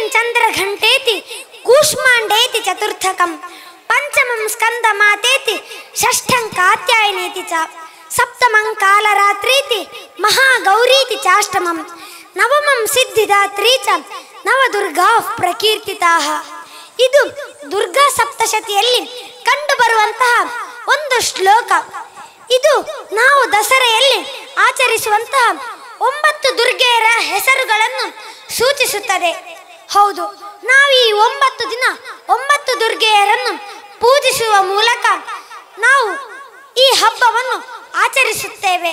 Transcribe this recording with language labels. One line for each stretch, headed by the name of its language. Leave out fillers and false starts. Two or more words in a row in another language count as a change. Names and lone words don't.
Sanskrit: चन्द्रघण्टेति कूष्माण्डेति चतुर्थकं पंचमं स्कन्दमातेति षष्ठं कात्यायनेति च सप्तमं कालरात्रीति महागौरीति चाष्टमं नवमं सिद्धिदात्री च नवदुर्गा प्रकीर्तिताः.
Kannada: ಇದು ದುರ್ಗಾ ಸಪ್ತಶತಿಯಲ್ಲಿ ಕಂಡುಬರುವಂತಹ ಒಂದು ಶ್ಲೋಕ. ಇದು ನಾವು ದಸರೆಯಲ್ಲಿ ಆಚರಿಸುವಂತಹ 9 ದುರ್ಗೆಯರ ಹೆಸರುಗಳನ್ನು ಸೂಚಿಸುತ್ತದೆ. ಹೌದು, ನಾವು ಈ 9 ದಿನ 9 ದುರ್ಗೆಯರನ್ನು ಪೂಜಿಸುವ ಮೂಲಕ ನಾವು ಈ ಹಬ್ಬವನ್ನು ಆಚರಿಸುತ್ತೇವೆ.